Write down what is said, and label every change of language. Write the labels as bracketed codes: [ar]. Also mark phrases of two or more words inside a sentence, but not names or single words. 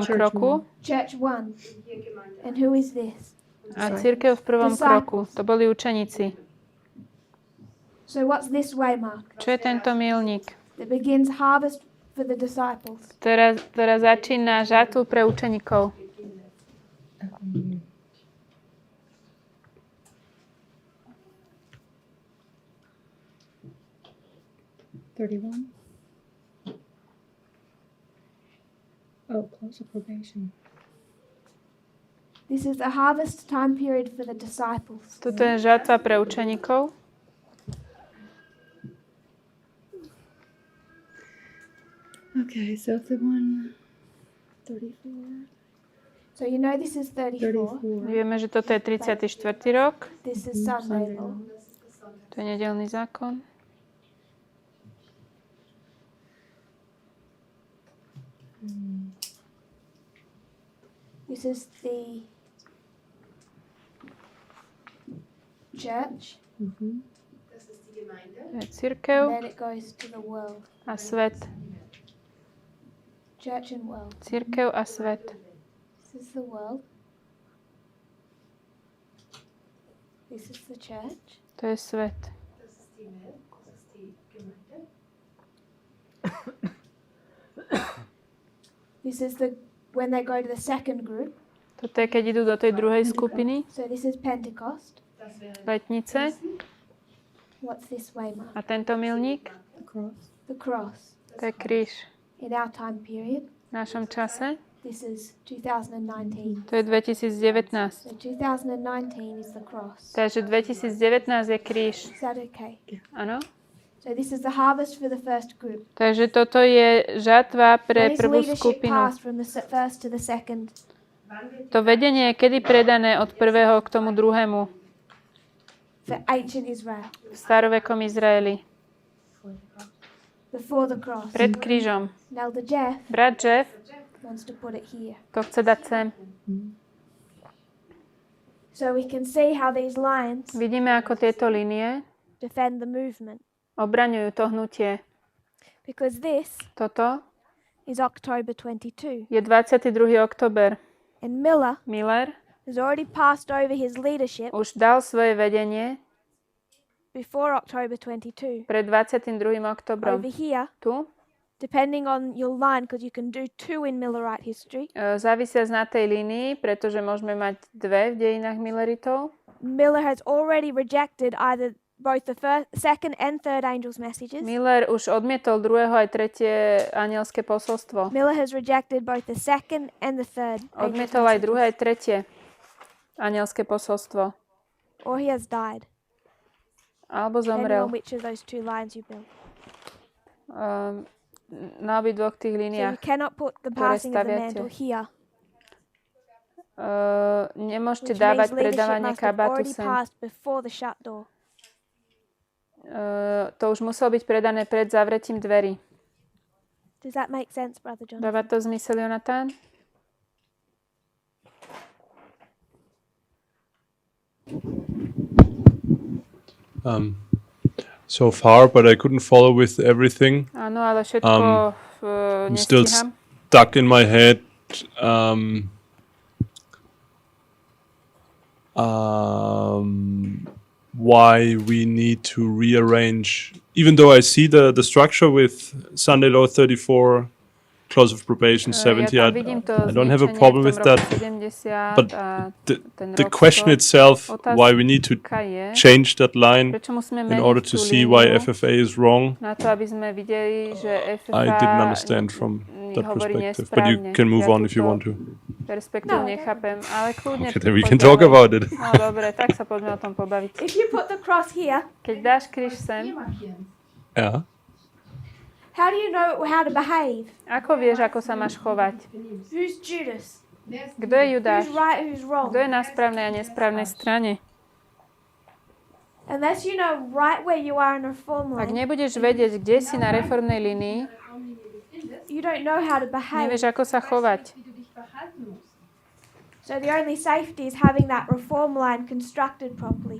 [en] Church [sk] kroku. [en] Church 1. And who is this? [sk] A cirkev v prvom [en] Disciples. [sk] kroku. To boli učeníci. [en] So what's this waymark? [sk] Čo je tento milník? [en] That begins harvest for the disciples. [sk] Ktorá začína žatvu pre učeníkov. [en] $31. Oh, close of probation. This is the harvest time period for the disciples. [sk] Toto je žatva pre učeníkov. [en] Okay, so the one 34. So you know this is 34. 34. [sk] Vieme, že toto je 34. rok. [en] This is Sunday law. [sk] To je nedeľný zákon. [en] This is the church. Mm-hmm. [sk] To je cirkev [en] Then it goes to the world. [sk] a svet. [en] Church and world. [sk] Cirkev a svet. [en] This is the world. This is the church. [sk] To je svet. [en] This is the when they go to the second group. [sk] Toto je, keď idú do tej druhej skupiny, [en] So this is Pentecost. [sk] letnice. [en] What's this waymark? [sk] A tento milník, [en] The cross. The cross. [sk] to je kríž. [en] In our time period, [sk] V našom čase, [en] this is 2019. [sk] to je 2019. [en] So 2019 is the cross. [sk] Takže 2019 je kríž. [en] Is that okay? [sk] Áno? [en] So this is the harvest for the first group. [sk] Takže toto je žatva pre [en] When is [sk] prvú [en] leadership [sk] skupinu. [en] passed from the first to the second? [sk] To vedenie je kedy predané od prvého k tomu druhému [en] For ancient Israel. [sk] v starovekom Izraeli. [en] Before the cross. [sk] Pred krížom. [en] Now the Jeff [sk] Brat Jeff [en] wants to put it here. [sk] to chce dať sem. [en] So we can see how these lines [sk] Vidíme, ako tieto linie [en] defend the movement. [sk] obraňujú to hnutie. [en] Because this [sk] Toto [en] is October 22. [sk] je 22. október. [en] And Miller [sk] Miller [en] has already passed over his leadership [sk] už dal svoje vedenie [en] before October 22. [sk] pred 22. októbrom. [en] Over here, [sk] Tu, [en] depending on your line, because you can do 2 in Millerite history. [sk] závisiac na tej línii, pretože môžeme mať dve v dejinách Milleritov. [en] Miller has already rejected either both the first, second and third angel's messages. [sk] Miller už odmietol druhého aj tretie anielské posolstvo. [en] Miller has rejected both the second and the third angel's [sk] Odmietol aj druhé [en] messages. [sk] aj tretie anielské posolstvo. [en] Or he has died, [sk] Alebo [en] depending [sk] zomrel. [en] on which of those 2 lines you build. [sk] Na obidvoch tých [en] So you [sk] líniách. [en] cannot put the [sk] ktoré [en] passing of the [sk] staviate. [en] mantle here, [sk] Nemôžete [en] which [sk] dávať [en] means leadership [sk] predávanie [en] must have [sk] kabátu [en] already [sk] sem. [en] passed before the shut door. [sk] To už muselo byť predané pred zavretím dverí. [en] Does that make sense, Brother John? [sk] Dáva to zmysel, Jonatán? [en] So far, but I couldn't follow with everything. [sk] Áno, ale všetko [en] I'm still [sk] nestíham. [en] stuck in my head. why we need to rearrange, even though I see the structure with Sunday Law 34, clause of probation 70, I don't have a problem with that. But the question itself, why we need to change that line in order to see why FFA is wrong, I didn't understand from that perspective. But you can move on if you want to. [sk] Perspektívu nechápem, ale kľudne [en] Okay, then we can talk about it. [sk] No dobre, tak sa poďme o tom pobaviť. [en] If you put the cross here, [sk] Keď dáš kríž sem, [en] Yeah. how do you know how to behave? [sk] ako vieš, ako sa máš chovať? [en] Who's Judas? [sk] Kto je Judáš? [en] Who's right, who's wrong? [sk] Kto je na správnej a nesprávnej strane? [en] Unless you know right where you are in a reform [sk] Ak [en] line, [sk] nebudeš vedieť, kde si na reformnej línii, [en] you don't know how to behave. [sk] nevieš, ako sa chovať. [en] So the only safety is having that reform line constructed properly.